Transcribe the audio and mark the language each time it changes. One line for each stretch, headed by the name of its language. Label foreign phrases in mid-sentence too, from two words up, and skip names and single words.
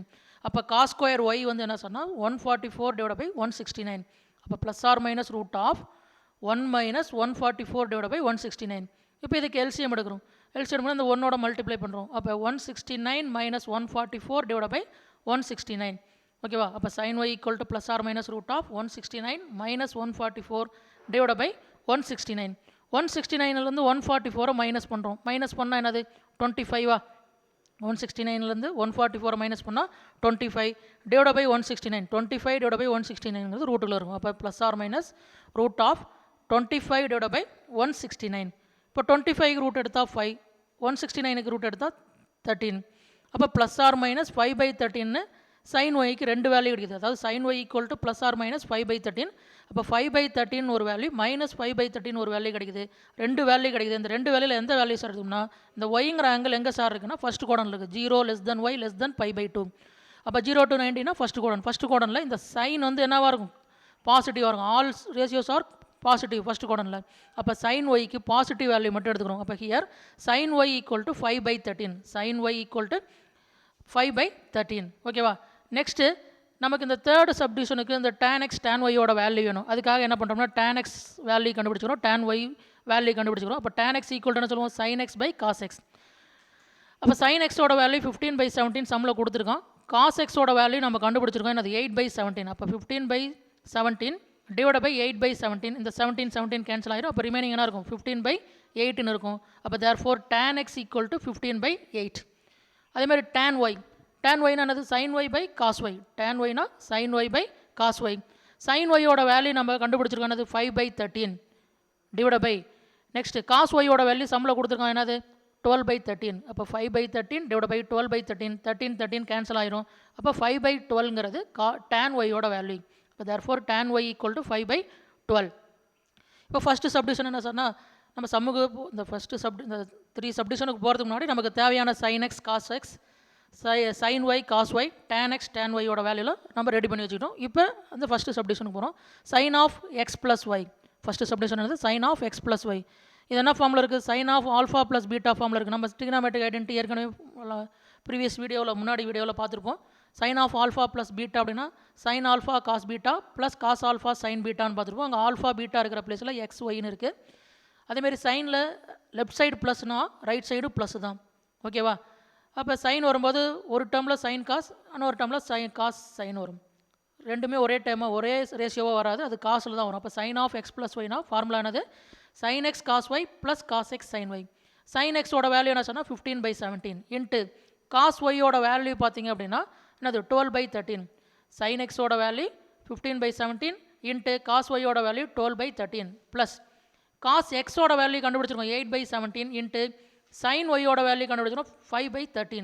English: அப்போ cos square y
Tamil: வந்து என்ன சொன்னால்
English: 144 divide by 169. அப்போ plus or minus root of 1 minus 144 divided by 169.
Tamil: இப்போ இதுக்கு LCM எடுக்கிறோம். LCM இந்த 1ஓட மல்டிப்ளை பண்ணுறோம்.
English: அப்போ 169 minus 144 divided by 169. ஓகேவா? அப்போ sin y equal to plus or minus root of 169 minus 144 divided by 169.
Tamil: 169லேருந்து 144 மைனஸ் பண்ணுறோம். மைனஸ் பண்ணால் என்னது 25வா? 169லேருந்து 144 மைனஸ் பண்ணால் 25
English: divide by
Tamil: 169. 25
English: divide by
Tamil: 169ங்கிறது ரூட்டில் இருக்கும்.
English: அப்போ plus or minus root of 25 divide by 169.
Tamil: இப்போ 25க்கு ரூட் எடுத்தால் 5, 169க்கு ரூட் எடுத்தால் 13.
English: அப்போ plus or minus 5/13 sin yக்கு ரெண்டு வேல்யூ கிடைக்குது. அதாவது sin y equal to plus or minus 5/13.
Tamil: அப்போ 5/13 ஒரு வேல்யூ, மைனஸ் 5/13 ஒரு வேல்யூ கிடைக்குது. ரெண்டு வேல்யூ கிடைக்குது. இந்த ரெண்டு வேல்யூவில் எந்த வேல்யூ சார் இருக்குன்னா, இந்த ஒய்ங்கிற ஆங்கிள் எங்கே சார் இருக்குன்னா
English: first quadrant
Tamil: இருக்குது.
English: 0 less than y less than π/2. அப்போ 0 to 90னா first quadrant. first quadrant
Tamil: இந்த சைன் வந்து என்னவாக இருக்கும்? பாசிட்டிவாக இருக்கும்.
English: all ratios are positive first quadrant.
Tamil: அப்போ sin yக்கு பாசிட்டிவ் வேல்யூ மட்டும் எடுத்துக்கிறோம். அப்போ
English: here sin y equal to
Tamil: 5/13.
English: sin y equal to 5/13. ஓகேவா?
Tamil: நெக்ஸ்ட்டு நமக்கு இந்த
English: third subdivision
Tamil: இந்த tan x tan yயோட வேல்யூ வேணும். அதுக்காக என்ன பண்ணுறோம்னா tan x வேல்யூ கண்டுபிடிச்சிக்கிறோம், tan y வேல்யூ கண்டுபிடிச்சிக்கிறோம். அப்போ tan x ஈக்குவல் டு என்ன சொல்லுவோம்? sin x by cos x. அப்போ sin x ஓட வேல்யூ 15/17 சம்மில் கொடுத்துருக்கோம். cos x ஓட வேல்யூ நம்ம கண்டுபிடிச்சிருக்கோம். என்னது 8/17. அப்போ 15/17
English: divide by
Tamil: 8/17. இந்த 17 கேன்சல் ஆயிரும். அப்போ ரிமைனிங் என்ன இருக்கும்? 15/8ன்னு இருக்கும்.
English: அப்போ therefore tan x equal to 15/8. அதேமாதிரி tan y. tan y என்னது? sin y by cos y. tan y னா sin y by cos y.
Tamil: sin y ஓட வேல்யூ நம்ம கண்டுபிடிச்சிருக்கோம். என்னது? 5/13
English: divide by next cos y
Tamil: ஓட வேல்யூ சம்மில் கொடுத்துருக்கோம். என்னது?
English: 12/13. அப்போ 5/13 divide by 12/13.
Tamil: 13 கேன்சல் ஆயிரும். அப்போ 5/12ங்கிறது tan y ஓட வேல்யூ. இப்போ
English: therefore tan y equal to
Tamil: 5/12. இப்போ
English: first subdivision
Tamil: என்ன சொன்னால், நம்ம சமூக இந்த ஃபஸ்ட்டு இந்த 3 சப்டிவிஷனுக்கு போகிறதுக்கு முன்னாடி நமக்கு தேவையான sin x cos x, sin y cos y, tan x tan y ஓட வேல்யூவில் நம்ம ரெடி பண்ணி வச்சுக்கிட்டோம். இப்போ அந்த ஃபஸ்ட்டு சப்டிவிஷனுக்கு போகிறோம்.
English: sin of x plus y. first subdivision வந்து sin of x plus y.
Tamil: இது என்ன ஃபார்மில் இருக்குது?
English: sin of alpha plus beta form
Tamil: இருக்குது. நம்ம
English: trigonometric identity
Tamil: ஏற்கனவே
English: previous video
Tamil: முன்னாடி வீடியோவில் பார்த்துருப்போம்.
English: sin of alpha plus beta அப்படின்னா sin alpha cos beta plus cos alpha sine beta பார்த்துருப்போம்.
Tamil: அங்கே
English: alpha beta
Tamil: இருக்கிற பிளேஸில்
English: x y
Tamil: இருக்குது. அதேமாரி சைனில்
English: left side plus right side plus
Tamil: தான். ஓகேவா? அப்போ சைன் வரும்போது ஒரு டேர்மில்
English: sine cos,
Tamil: இன்னொரு டேர்மில்
English: sine cos sine
Tamil: வரும். ரெண்டுமே ஒரே டைமாக ஒரே ரேஷியோவாக வராது, அது காசில் தான் வரும்.
English: அப்போ sine of x plus y formula என்னது? sin x cos y plus cos x sine y.
Tamil: sin x ஓட வேல்யூ என்ன சொன்னால் 15/17
English: into cos y value
Tamil: பார்த்தீங்க அப்படின்னா என்னது? 12/13. sin x ஓட வேல்யூ 15/17
English: into cos y value
Tamil: 12/13
English: plus cos x value
Tamil: கண்டுபிடிச்சிருக்கோம் 8/17
English: into sin y value
Tamil: கண்டுபிடிச்சிருக்கோம் 5/13.